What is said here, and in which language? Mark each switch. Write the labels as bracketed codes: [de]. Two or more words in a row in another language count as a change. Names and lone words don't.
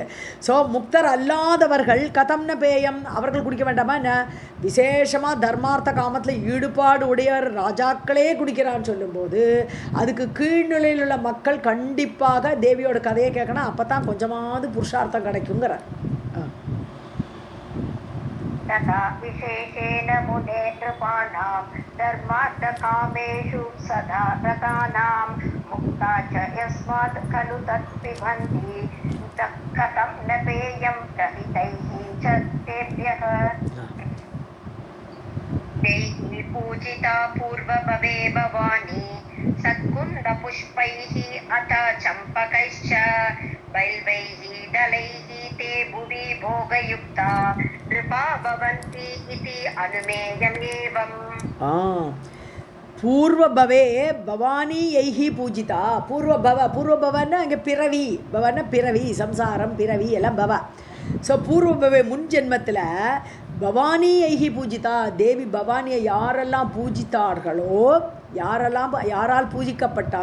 [ta] ஸோ முக்தர் அல்லாதவர்கள் [sa] कथं न पेयम् [ta] அவர்கள் குடிக்க வேண்டாமா என்ன, விசேஷமாக தர்மார்த்த காமத்தில் ஈடுபாடு உடையவர் ராஜாக்களே குடிக்கிறான்னு சொல்லும்போது அதுக்கு கீழ்நிலையில் உள்ள மக்கள் கண்டிப்பாக தேவியோட கதையை கேட்கணும், அப்போ தான் கொஞ்சமாவது புருஷார்த்தம் கிடைக்குங்கிற. [sa] तथा विशेषेण मुने नृपाणां धर्मार्थकामेषु सदा रतानां मुक्ता च यस्मात् खलु तत् पिबन्ति कथं न पेयं प्रहितैः च तेभ्यः देहि पूजिता पूर्वभवे भवानी सत्कुन्दपुष्पैः अथ चम्पकैश्च बैल्वैः दलैः ते भुवि भोगयुक्ता नृपा भवन्ति इति अनुमेयमेवम् पूर्वभवे भवानी यैः पूजिता. [ta] பூர்வபவன்னா அங்கே பிறவி, பவன்னா பிறவி, சம்சாரம், பிறவி எல்லாம் பவ. ஸோ பூர்வபவே முன் ஜென்மத்தில் [sa] भवानी यैः पूजिता, [ta] தேவி பவானியை யாரெல்லாம் பூஜித்தார்களோ, யாரால் பூஜிக்கப்பட்டா,